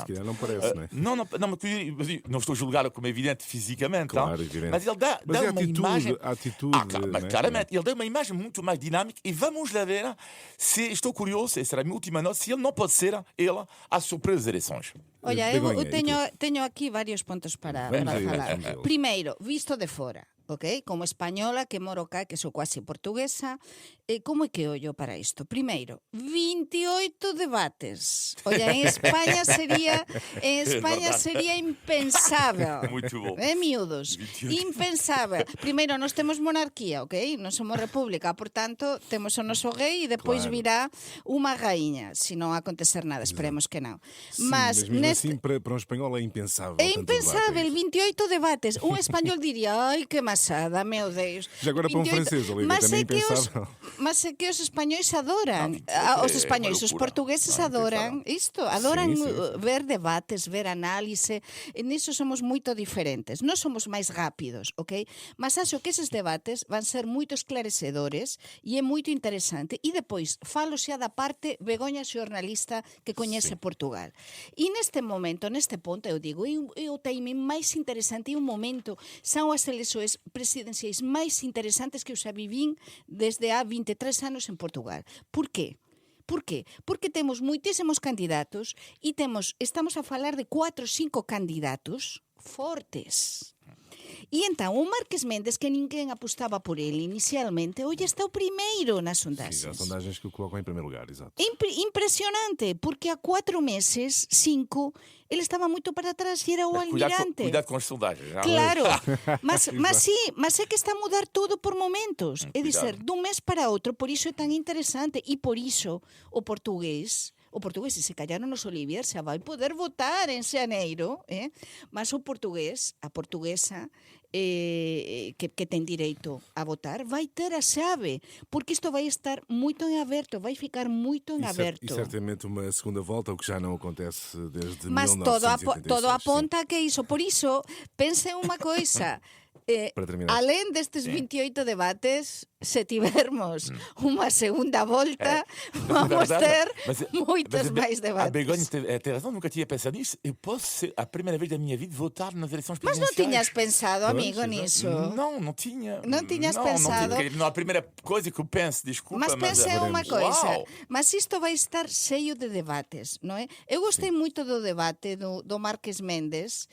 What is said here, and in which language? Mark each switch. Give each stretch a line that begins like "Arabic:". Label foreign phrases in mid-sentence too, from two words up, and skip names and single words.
Portuguese: Se calhar não parece, não é? Não estou a julgar como evidente fisicamente, claro, evidente. Mas ele dá Mas uma imagem... A atitude, mas claramente, ele dá uma imagem muito mais dinâmica e vamos lá ver se estou curioso, será a minha última nota, se ele não pode ser ele a surpresa das eleições. Olha, Begoña,
Galician: eu teño aquí varios puntos para falar. Primeiro, visto de fora, ok? Como española que moro cá, que sou quase portuguesa, como é que ollo para isto? Primeiro, 28 debates. Olha, en España sería impensável.
Portuguese: Muito bom. Miúdos. 28. Impensável.
Galician: Primeiro, nós temos monarquía, ok? Non somos república, por tanto, temos o noso rei e depois
Portuguese: Claro.
Galician: virá unha raíña, se non acontecer nada, esperemos que non.
Portuguese: Sim, mas mesmo assim, para um espanhol é impensável. É tanto impensável, debate.
Galician: 28 debates. Un español diría, ai, que masada,
Portuguese: meu Deus. Já agora para um 28. francês, Olivia, Mas também é que impensável.
Galician: Mas é que os espanhóis adoran.
Portuguese: Não, 28
Galician: Os
Portuguese: é
Galician: espanhóis,
Portuguese: uma
Galician: os
Portuguese: loucura.
Galician: portugueses
Portuguese: Não,
Galician: adoran isto. Adoran
Portuguese: Sim, sim.
Galician: ver debates, ver análise. E nisso somos moito diferentes. Nós somos máis rápidos, ok? Mas acho que eses debates van ser moito esclarecedores e é moito interesante. E depois, falo xa da parte Begoña xornalista que coñece Portugal. E neste momento, neste ponto, eu digo, é o timing máis interesante e un momento son as eleições presidenciais máis interesantes que eu xa vivín desde há 23 anos en Portugal. Por qué? Por qué? Porque temos moitísimos candidatos e estamos a falar de 4 ou 5 candidatos fortes. E entón, o Marques Mendes, que ninguén apostaba por ele inicialmente, hoje está o primeiro nas
Portuguese: Sim, sondagens. há sondagens que o colocam em primeiro lugar, exato. Impressionante, porque há 4 meses, 5, ele estava muito para trás e era o almirante. Cuidado com as sondagens. Claro, mas é que está a mudar tudo por momentos.
Galician: É dizer, dun mes para outro, por iso é tan interesante e por iso o portugués, e se callar o noso Olivier xa vai poder votar en xaneiro, mas o portugués, a portuguesa, que ten direito a votar, vai ter a chave, porque isto vai estar moito en aberto, vai ficar moito en aberto.
Portuguese: E certamente uma segunda volta, o que já não acontece desde Mas 1986.
Galician: todo aponta que iso. Por iso, pense unha coisa. Para terminar. Alén destes 28 debates, se tivermos unha segunda volta, vamos ter moitos máis
Portuguese: A Begoña
Galician: debates.
Portuguese: tem razão, nunca tinha pensado nisso. Eu posso ser a primeira vez da minha vida votar nas eleições
Galician: Mas non
Portuguese: presidenciais.
Galician: tiñas pensado, amigo,
Portuguese: exato.
Galician: nisso?
Portuguese: Não tinha. Não tinhas pensado? Não é a primeira coisa que eu penso, desculpa.
Galician: Mas pense unha
Portuguese: veremos.
Galician: coisa, Uau! mas isto vai estar cheio de debates, non é? Eu gostei moito do debate do Marques Mendes